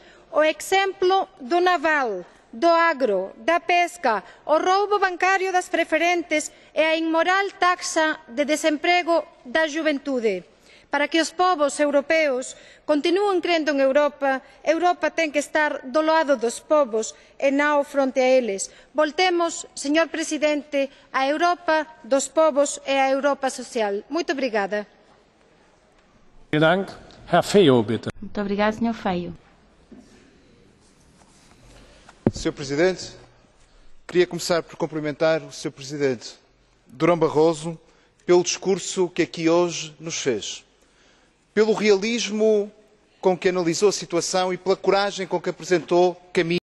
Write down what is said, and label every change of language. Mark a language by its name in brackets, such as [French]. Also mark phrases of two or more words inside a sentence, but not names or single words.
[Galician] O exemplo do naval, do agro, da pesca, o roubo bancario das preferentes e a inmoral taxa de desemprego da xuventude. Para que os povos europeos continúen crendo en Europa, Europa ten que estar do lado dos povos e non fronte a eles. Voltemos, señor Presidente, a Europa dos povos e a Europa social. [Portuguese] Muito obrigada. Muito obrigado, Sr. Feio. Sr. Presidente, queria começar por cumprimentar o Sr. Presidente Durão Barroso pelo discurso que aqui hoje nos fez, pelo realismo com que analisou a situação e pela coragem com que apresentou caminhos